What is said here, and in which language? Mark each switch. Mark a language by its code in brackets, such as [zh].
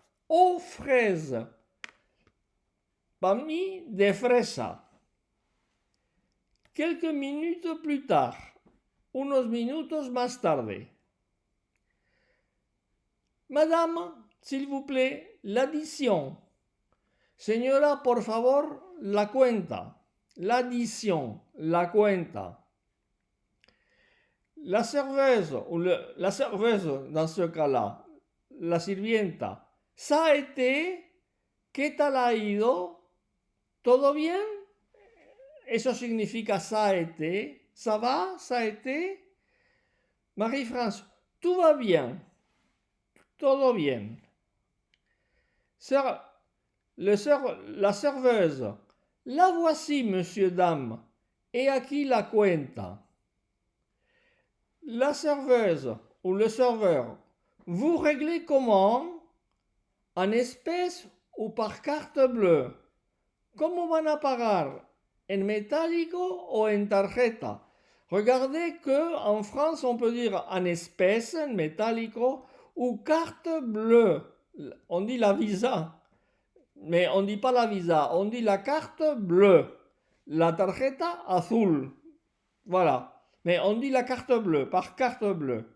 [fr] Aux fraises. [es] Para mí, de fresa. [fr] Quelques minutes plus tard, [es] unos minutos más tarde. [fr] Madame, s'il vous plaît, l'addition. [es] Señora, por favor, la cuenta. [fr] L'addition, [es] la cuenta. [fr] La serveuse, ou la serveuse dans ce cas-là, [es] la sirvienta. [fr] Ça a été, [es] ¿qué tal ha ido? ¿Todo bien? Eso significa [fr] ça a été. Ça va? Ça a été? Marie-France, tout va bien. [es] Todo bien. [fr] La serveuse. La voici, monsieur, dame. Et à qui la cuenta? La serveuse ou le serveur. Vous réglez comment? En espèces ou par carte bleue? [es] ¿Cómo van a pagar? ¿En metálico o en tarjeta? [fr] Regardez que en France, on peut dire en espèces, [es] en metálico, [fr] ou carte bleue. On dit la visa, mais on ne dit pas la visa, on dit la carte bleue. [es] La tarjeta azul. [fr] Voilà. Mais on dit la carte bleue, par carte bleue.